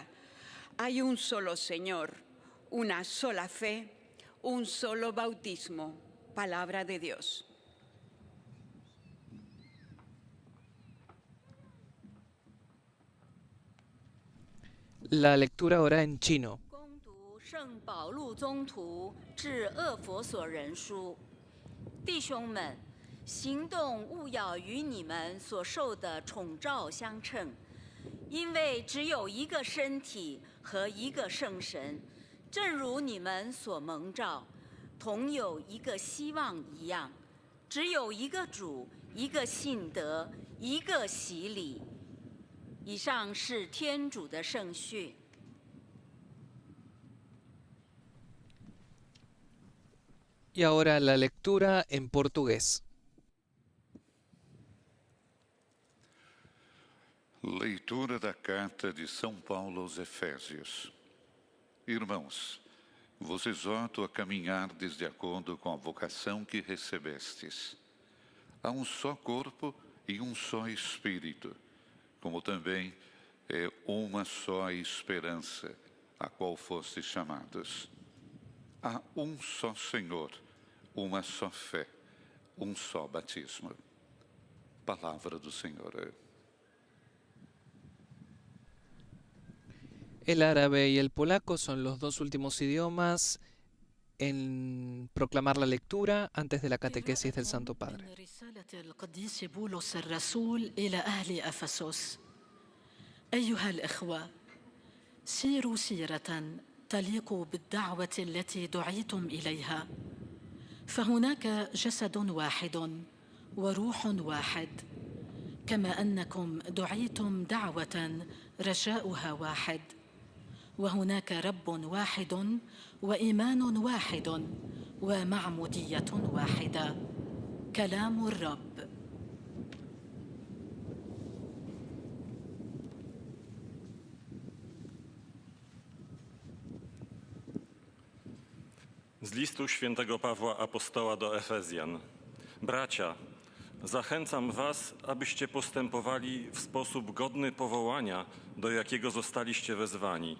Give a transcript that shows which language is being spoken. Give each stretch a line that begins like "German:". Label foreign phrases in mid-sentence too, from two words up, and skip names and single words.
Spanish: Hay un solo Señor, una sola fe, un solo bautismo. Palabra de Dios. La lectura ahora en chino.
Chinese: 恭读圣保禄宗徒致厄弗所人书，弟兄们，行动务要与你们所受的宠召相称，因为只有一个身体和一个圣神，正如你们所蒙召，同有一个希望一样，只有一个主，一个信德，一个洗礼。以上是天主的圣训。
Spanish: Y ahora la lectura en portugués.
Portuguese: Leitura da carta de São Paulo aos Efésios. Irmãos, vos exorto a caminhardes de acordo com a vocação que recebestes. Há um só corpo e um só Espírito, como também é uma só esperança a qual fostes chamados. Há um só Senhor, uma só fé, um só batismo. Palavra do Senhor.
Spanish: El árabe y el polaco son los dos últimos idiomas en proclamar la lectura antes de la catequesis del Santo Padre.
Arabic: أيها الإخوة، سيروا سيرة تليق بالدعوة التي دعيتم إليها، فهناك جسد واحد وروح واحد، كما أنكم دعيتم دعوة رجاؤها واحد، وهناك رب واحد وإيمان واحد ومعمودية واحدة. كلام الرب.
Polish: Z listu świętego Pawła Apostoła do Efezjan. Bracia, zachęcam was, abyście postępowali w sposób godny powołania, do jakiego zostaliście wezwani.